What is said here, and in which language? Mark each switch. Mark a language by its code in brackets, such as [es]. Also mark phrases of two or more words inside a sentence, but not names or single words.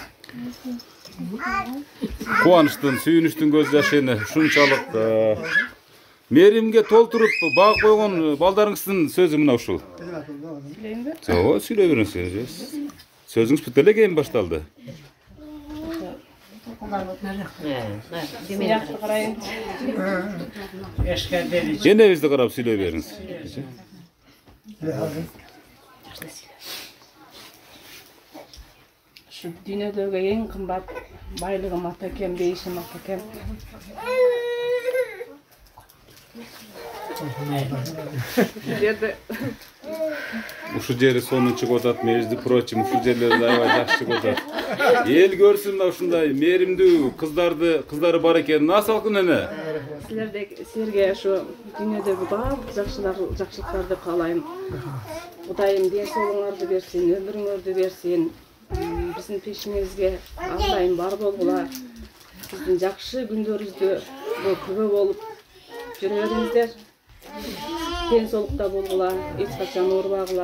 [ky] Кубанычтын, сүйүнүчтүн көз жашыны ушунчалык мээримге толтуруп багып койгон балдарыңыздын сөзү мына ушул. Жоо, сүйлөй бериңиз. Сөзүңүз бүт эле кийин башталды. Энебизди карап сүйлөй бериңиз. [uz] Şu dünyadagi eng qimmat bayligim atakam, deyishim atakam. [ky] Ушул жери сонун чыгып атат, [ru] между прочим, [ky] ушул жерлерде аябай жакшы чыгып атат. Эл көрсүн да ушундай мээримдүү кыздары бар экенин. Асалкын эне. Силерге [uz] şu dünyadagi [ky] баардык жакшылыктарды каалайм. Кудайым ден соолугуңарды берсин, өмүрүңөрдү берсин. Биздин пешиңизге ардайым бар болгула. Биздин жакшы күндөрүбүздө күбө болуп жүрө бериңиздер. Ден соолукта болгула, эч качан оорубагыла.